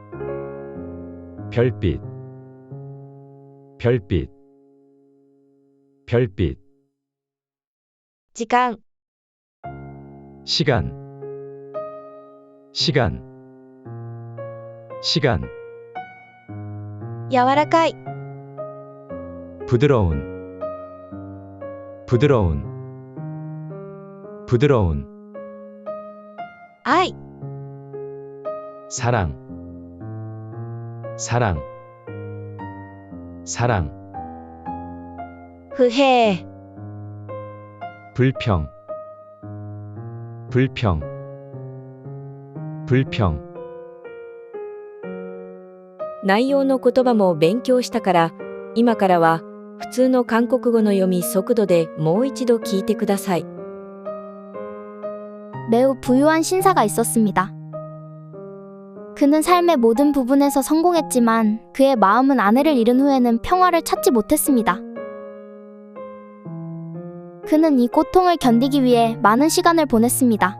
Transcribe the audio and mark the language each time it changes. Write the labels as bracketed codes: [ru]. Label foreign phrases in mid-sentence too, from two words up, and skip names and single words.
[ko] 별빛, 별빛, 별빛, [ja] 時間、 [ko] 시간, 시간, 시간, [ja] 柔らかい、 [ko] 부드러운, 부드러운, 부드러운, [ja] 愛、 [ko] 사랑, 사랑, 사랑, [ja] 不平、 [ko] 불평, 불평, 불평, [ja] 内容の言葉も勉強したから、今からは普通の韓国語の読み速度でもう一度聞いてください。 [ko] 매우 부유한 신사가 있었습니다. 그는 삶의 모든 부분에서 성공했지만 그의 마음은 아내를 잃은 후에는 평화를 찾지 못했습니다. 그는 이 고통을 견디기 위해 많은 시간을 보냈습니다.